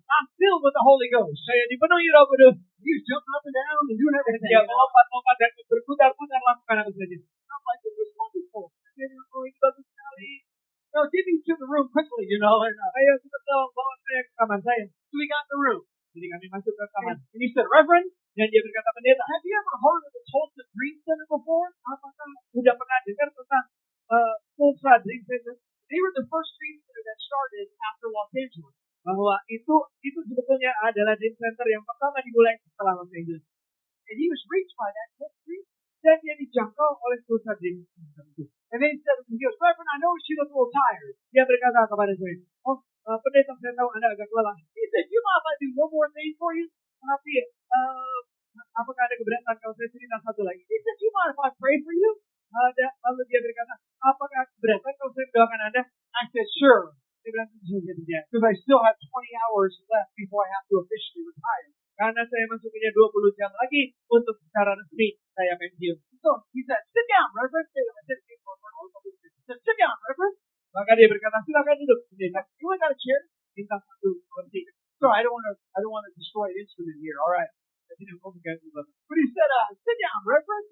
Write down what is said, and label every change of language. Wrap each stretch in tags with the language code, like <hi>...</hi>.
<en>I'm filled with the Holy Ghost.</en> <id>Saya dipenuhi Roh Kudus.</id> <en>He's jumping up and down and doing everything.</en> <id>Dia melompat-lompat dan berputar-putar lakukan apa saja.</id> <en>I'm like, this is wonderful. And</en> <id>ini bagus sekali.</id> <en>No, get me to the room quickly, you know. And,</en> <id>Ayo cepat dong, bawa saya ke kamar saya.</id> <en>so we got in the room.</en> <id>Jadi kami masuk ke kamar.</id> <en>And he said, Reverend,</en> <id>Dan dia berkata, pendeta,</id> <en>have you ever heard of the Tulsa Dream Center before?</en> <id>apakah sudah pernah dengar tentang Tulsa Dream Center?</id> <en>They were the first dream center that started after Los Angeles.</en> <id>Bahwa itu sebetulnya adalah dream center yang pertama dimulai setelah Los Angeles.</id> <en>And he was reached by that dream.</en> <id>Dan dia dijangkau oleh Tulsa Dream Center itu.</id> <en>And then he said, he goes, Reverend, I know you look a little tired.</en> <id>Dia berkata kepada saya, pendeta, saya tahu Anda agak lelah.</id> <en>He said, you mind if I do one more thing for you?</en> <id>Tapi apakah ada keberatan kalau saya cerita satu lagi?</id> <en>He said, you mind if I pray for you?</en> <id>Lalu dia berkata, apakah keberatan kalau saya mendoakan Anda?</id> <en>I said, sure.</en> <id>Dia bilang, tidak.</id> <en>Because I still have 20 hours left before I have to officially retire.</en> <id>Karena saya masih punya 20 jam lagi untuk secara resmi saya pensiun.</id> <en>So he said, sit down, Reverend. I said, sit down, Reverend.</en> <id>Maka dia berkata, silakan duduk. Pendeta,</id> <en>You ain't got a chair?</en> <id>minta satu kursi.</id> <en>So I don't want to destroy an instrument here. All right.</en> <id>Saya tidak mau mengganggu Bapak.</id> <en>But he said, sit down, Reverend.</en>